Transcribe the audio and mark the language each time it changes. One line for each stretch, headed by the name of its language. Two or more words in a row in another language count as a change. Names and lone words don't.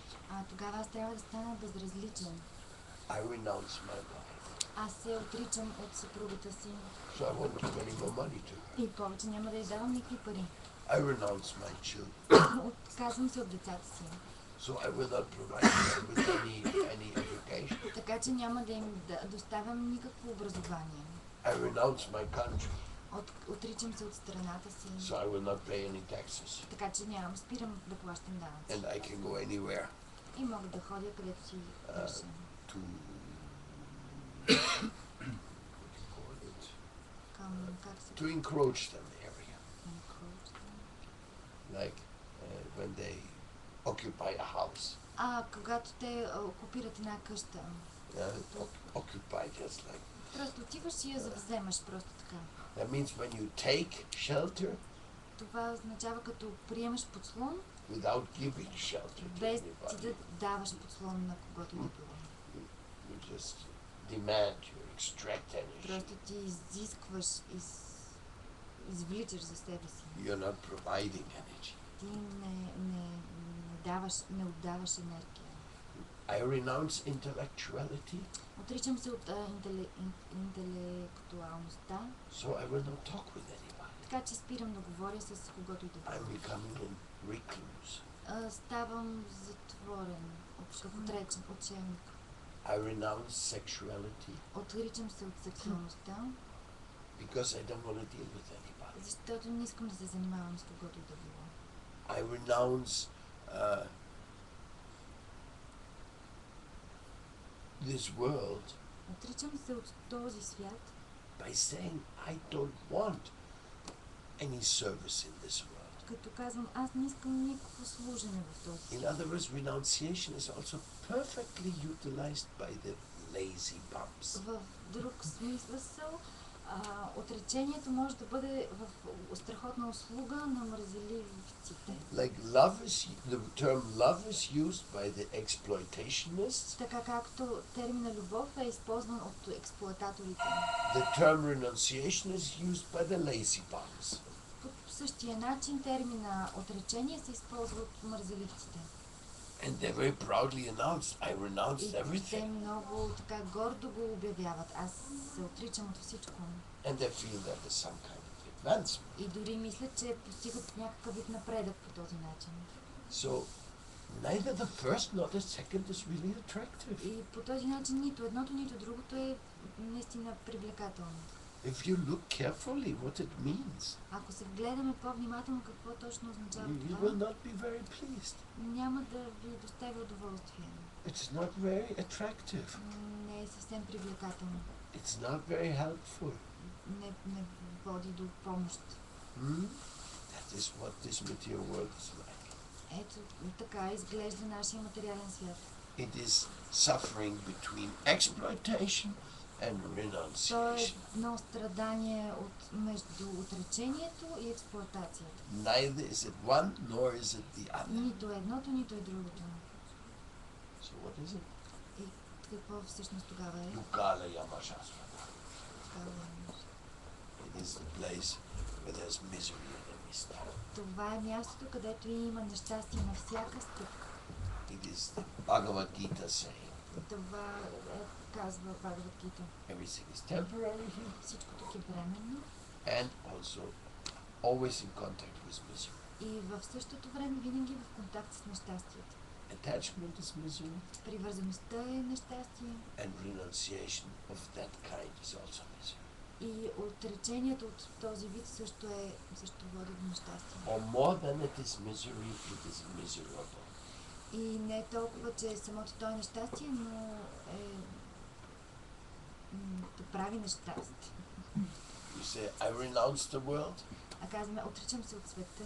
Bulgarian: Тогава аз трябва да стана безразличен.
English: I renounce my wife.
Bulgarian: Аз се отричам от съпругата си.
English: So I won't give any more money to her.
Bulgarian: И повече няма да й давам никакви пари.
English: I renounce my children.
Bulgarian: Отказвам се от децата си.
English: So I will not provide them with any education.
Bulgarian: Така че няма да им доставям никакво образование.
English: I renounce my country.
Bulgarian: Отричам се от страната си.
English: So I will not pay any taxes.
Bulgarian: Така че спирам да плащам данъци.
English: And I can go anywhere
Bulgarian: И мога да ходя където си реша.
English: to call it,
Bulgarian: Как се
English: to encroach them area.
Bulgarian: encroach?
English: Like when they occupy a house.
Bulgarian: Когато те окупират една къща.
English: Occupy just like.
Bulgarian: Просто отиваш и я завземаш просто така.
English: That means when you take shelter
Bulgarian: Това означава като приемаш подслон,
English: without giving shelter to
Bulgarian: без ти
English: anybody.
Bulgarian: да даваш подслон на когото и да било.
English: You just demand, you extract energy.
Bulgarian: Просто ти изискваш, извличаш за себе си.
English: You're not providing energy.
Bulgarian: Ти не отдаваш енергия.
English: I renounce intellectuality,
Bulgarian: Отричам се от интелектуалността,
English: so I will not talk with anybody.
Bulgarian: така че спирам да говоря с когото и да
English: I'm
Bulgarian: било.
English: becoming a recluse.
Bulgarian: Ставам затворен, отречен, учебник.
English: I renounce sexuality
Bulgarian: Отричам се от сексуалността,
English: because I don't want to deal with anybody.
Bulgarian: защото не искам да се занимавам с когото и да било.
English: I renounce this world
Bulgarian: Отричам се от този свят,
English: by saying I don't want any service in this world.
Bulgarian: като казвам, аз не искам никакво служене в този
English: In
Bulgarian: свят.
English: other words, renunciation is also perfectly utilized by the lazy bums.
Bulgarian: В друг смисъл, отречението може да бъде в страхотна услуга на мързеливците.
English: Like the term love is used by the exploitationists.
Bulgarian: Така както термина любов е използван от експлоататорите.
English: The term renunciation is used by the lazy bums.
Bulgarian: По същия начин термина отречение се използва от мързеливците.
English: And they very proudly announced, I renounced
Bulgarian: И те
English: everything.
Bulgarian: много така гордо го обявяват. Аз се отричам от всичко.
English: And they feel that there's some kind of advancement.
Bulgarian: И дори мислят, че постигат някакъв вид напредък по този начин.
English: So neither the first nor the second is really attractive.
Bulgarian: И по този начин нито едното, нито другото е наистина привлекателно.
English: If you look carefully what it means,
Bulgarian: Ако се вгледаме по-внимателно какво точно означава
English: you will
Bulgarian: това,
English: not be very pleased.
Bulgarian: няма да ви доставя удоволствие.
English: It's not very attractive.
Bulgarian: Не е съвсем привлекателно.
English: It's not very helpful.
Bulgarian: Не води до помощ.
English: That is what this material world is like.
Bulgarian: Ето така изглежда нашия материален свят.
English: It is suffering between exploitation and
Bulgarian: То е
English: renunciation.
Bulgarian: едно страдание между отречението и експлоатацията.
English: Neither is it one nor is it the other.
Bulgarian: Нито едното, нито и другото.
English: So what is it?
Bulgarian: И какво всъщност тогава е? Yugala Yamashastra. Тогава е.
English: It is the place where there's misery in every step.
Bulgarian: Това е мястото, където има нещастие на всяка стъпка.
English: It is the Bhagavad Gita saying,
Bulgarian: Това казва Бхагавад Гита.
English: everything is temporary here,
Bulgarian: Всичко тук е временно.
English: and also always in contact with misery.
Bulgarian: И в същото време винаги в контакт с нещастието.
English: Attachment is misery,
Bulgarian: Привързаността е нещастие
English: and renunciation of that kind is also misery.
Bulgarian: и отречението от този вид също води до нещастие.
English: Or more than it is misery, it is miserable.
Bulgarian: И не толкова, че самото то е нещастие, но те прави нещастие.
English: You say, I renounce the world,
Bulgarian: А казваме, отричам се от света,